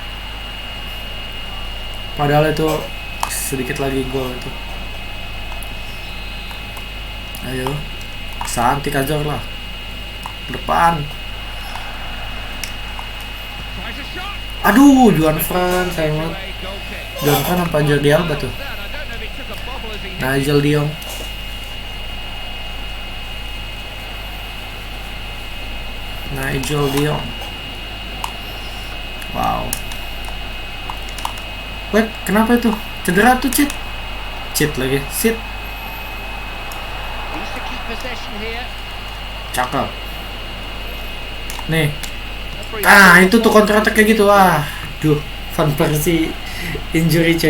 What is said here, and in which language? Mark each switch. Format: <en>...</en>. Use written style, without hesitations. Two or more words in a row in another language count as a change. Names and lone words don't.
<id>Padahal itu sedikit lagi gol itu. Ayo, Santi Cazorla lah. Depan. Aduh, Juan Fran, sayang banget. Juan Fran apa Jordi Alba tuh? Nigel de Jong. Nigel de Jong.</id> <en>Wow. Wait,</en> <id>kenapa itu? Cedera tuh, cheat lagi, sit. Cakep. Nih. Itu tuh</id> <en>counter attack</en> <id>kayak gitu. Duh, Van Persie injury coy.</id>